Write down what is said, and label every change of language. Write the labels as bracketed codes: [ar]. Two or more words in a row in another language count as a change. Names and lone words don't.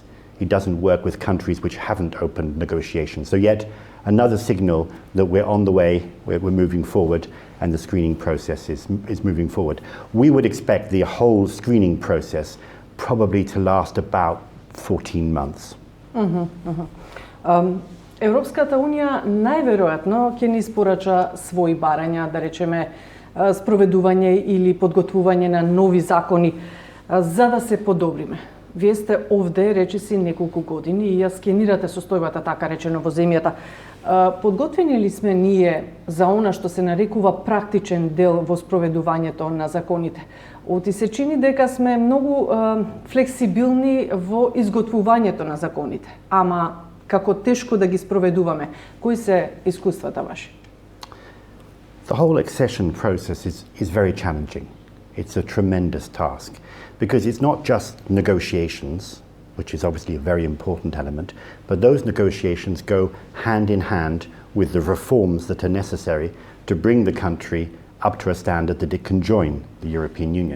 [en] It doesn't work with countries which haven't opened negotiations. So yet another signal that we're on the way, we're moving forward, and the screening process is moving forward. We would expect the whole screening process probably to last about 14 months. [mk] Европската Унија најверојатно ќе ни испорача своји барања, да речеме, спроведување или подготвување на нови закони, за да се подобриме. Вие сте овде речиси неколку години и ја скенирате состојбата, така речено, во земјата. Подготвени ли сме ние за она што се нарекува практичен дел во спроведувањето на законите? Оти се чини дека сме многу флексибилни во изготвувањето на законите, ама како тешко да ги спроведуваме. Кои се искуствата ваши? [en] The whole accession process is very challenging. It's a tremendous task because it's not just negotiations, which is obviously a very important element, but those negotiations go hand in hand with the reforms that are necessary to bring the country up to a standard that it can join the European Union.